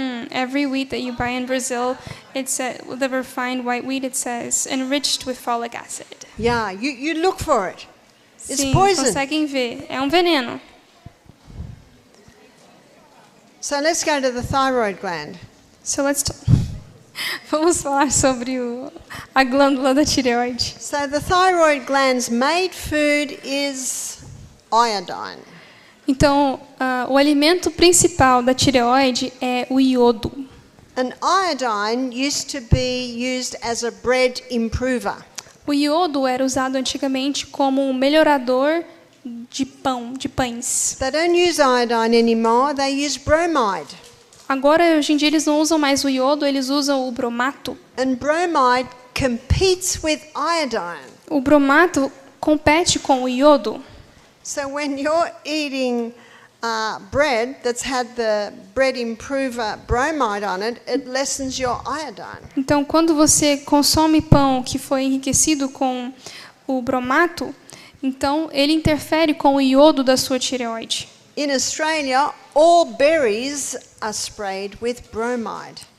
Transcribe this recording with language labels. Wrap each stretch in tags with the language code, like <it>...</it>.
<en>Every wheat that you buy in Brazil, it's the refined white wheat. It says enriched with folic acid. Yeah, you look for it. It's</en> <pt>Sim,</pt> <en>poison.</en> <pt>conseguem ver. É um veneno.</pt> <en>So let's go to the thyroid gland.</en> <pt>So Vamos falar sobre a glândula da tireoide.</pt> <en>So the thyroid gland's main food is iodine.</en> <pt>Então, o alimento principal da tireoide é o iodo.</pt> <en>And iodine used to be used as a bread improver.</en> <pt>O iodo era usado antigamente como um melhorador de pães.</pt> <en>They don't use iodine anymore, they use bromide.</en> <pt>Agora, hoje em dia, eles não usam mais o iodo, eles usam o bromato.</pt> <en>And bromide competes with iodine.</en> <pt>O bromato compete com o iodo.</pt> <en>So when you're eating bread that's had the bread improver bromide on it, it lessens your iodine.</en> <pt>Então, quando você consome pão que foi enriquecido com o bromato, então ele interfere com o iodo da sua tireoide.</pt> <en>In Australia, all berries are sprayed with bromide.</en>